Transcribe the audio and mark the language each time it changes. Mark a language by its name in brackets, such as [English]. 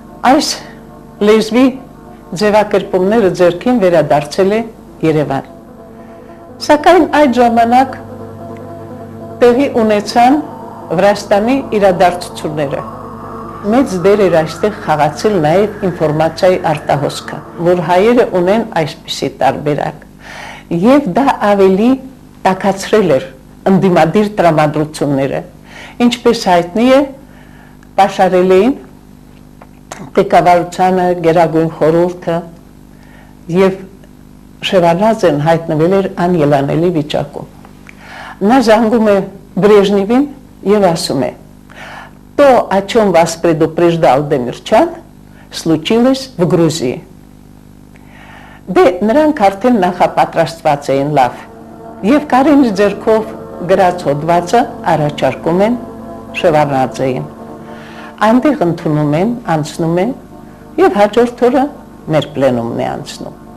[Armenian] այս լեզվի ձևակերպումները ձեռքին վերադարձել է Երևան։ Սակայն այդ ժամանակ տեղի ունեցան Վրաստանի իրադարձությունները։ Մեծ դեր էր այստեղ խաղացել նաև ինֆորմացիայի արտահոսքը, որ հայերը ունեն այսպիսի տարբերակ։ Եվ դա ավելի տաքացրել էր ընդդիմադիր տրամադրությունները։ Ինչպես հայտնի է, պաշարել էին ղեկավարությանը, Գերագույն խորհուրդը եւ Շևարդնաձեն հայտնվել էր անելանելի վիճակում։ Նա զանգում է Բրեժնևին եւ ասում է. [Russian] «То, о чем вас предупреждал Демирчян, случилось в Грузии». [Armenian] Դե նրանք արդեն նախապատրաստված էին լավ։ Եվ Կարենի ձեռքով գրած հոդվածը առաջարկում են Շևարդնաձեին։ Այնտեղ ընդունում են, անցնում են եւ հաջորդ օրը մեր պլենումն է անցնում։